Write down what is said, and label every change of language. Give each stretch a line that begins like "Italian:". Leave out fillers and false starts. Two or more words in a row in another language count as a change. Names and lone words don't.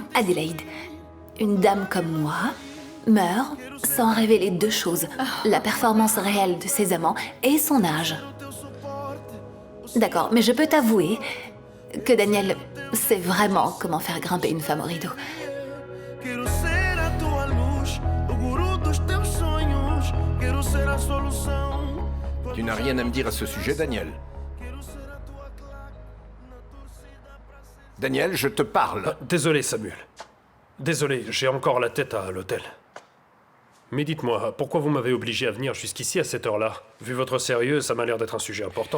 French: Adélaïde, une dame comme moi meurt sans révéler deux choses. La performance réelle de ses amants et son âge. D'accord, mais je peux t'avouer que Daniel sait vraiment comment faire grimper une femme au rideau.
Portuguese: Quero ser a tua luz, o guru dos teus sonhos. Quero ser a solução.
French: Tu n'as rien à me dire à ce sujet, Daniel. Daniel, je te parle. Désolé, Samuel. Désolé, j'ai encore la tête à l'hôtel. Mais dites-moi, pourquoi vous m'avez obligé à venir jusqu'ici à cette heure-là? Vu votre sérieux, ça m'a l'air d'être un sujet important.